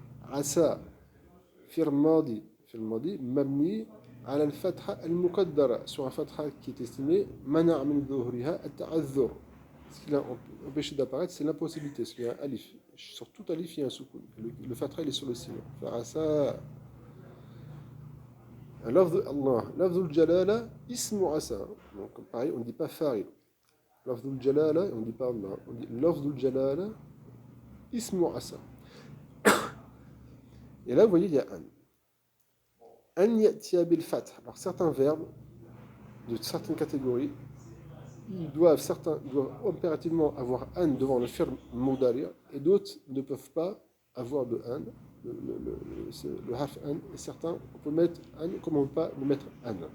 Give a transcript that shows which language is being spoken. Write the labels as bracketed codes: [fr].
[ar] Asa, fir madi, mabni على الفتحة المقدرة [fr] sur un fatha qui est estimé [ar] منع من ظهورها التعذر. [fr] Ce qui l'a empêché d'apparaître, c'est l'impossibilité, parce qu'il y a un alif. Sur tout alif, il y a un soukoun. Le fatha, il est sur le silence. [ar] فعسى لفظ الله لفظ الجلالة اسم عسى. [fr] Donc pareil, on ne dit pas fa'il. [ar] لفظ الجلالة, [fr] on ne dit pas Allah. On dit [ar] لفظ الجلالة اسم عسى. [fr] Et là, vous voyez, il y a un. An ya'tiya bil fath. Alors certains verbes de certaines catégories certains doivent impérativement avoir an devant le fi'l mudari' et d'autres ne peuvent pas avoir de an, le harf an, et certains, on peut mettre an comme on ne peut pas le mettre an.